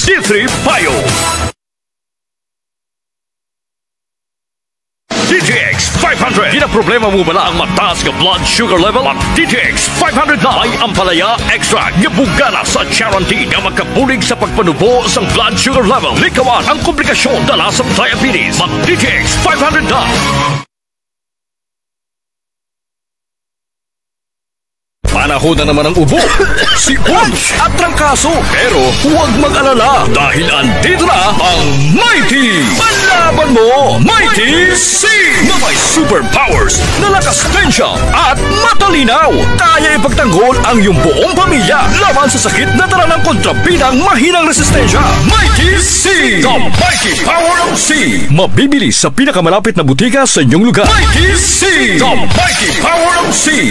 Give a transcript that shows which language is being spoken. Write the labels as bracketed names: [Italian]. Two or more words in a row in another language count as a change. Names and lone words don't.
[Hiligaynon] D3 Payo. DTX 500. Di na problema mo bala ang mataas ka [English] blood sugar level? [Hiligaynon] Mag DTX 500 na ay ampalaya extra nga bugana sa guarantee nga magkabulig sa pagpanubo sa [English] blood sugar level. [Hiligaynon] Likawan ang komplikasyon dala sa diabetes. Mag DTX 500 na. [Filipino] Panahon na naman ang ubo, sipon at trangkaso. Pero huwag mag-alala dahil andito na ang Mighty! Palaban mo, Mighty C! Na may superpowers na lakas tensya at matalinaw. Kaya ipagtanggol ang iyong buong pamilya laban sa sakit na dala ng kontrabidang mahinang resistensya. [English] Mighty C! The Mighty Power of C! [Filipino] Mabibili sa pinakamalapit na butika sa inyong lugar. [English] Mighty C! The Mighty Power of C!